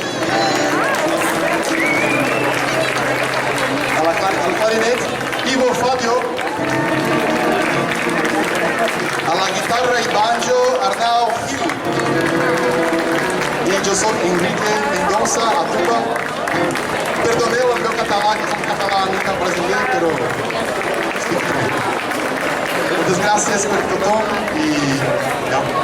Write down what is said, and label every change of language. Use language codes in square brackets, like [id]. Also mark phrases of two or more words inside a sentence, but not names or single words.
[ca] Al clarinet Ivo Fabio. A la guitarra i banjo Arnau Gil. I jo soc Enrique Mendoza a tuba. [pt] Perdoneu o meu catalão, que sou catalão não brasileiro, [ca] pero estic [pt] bem. [es] Muchas gracias por todo y ya.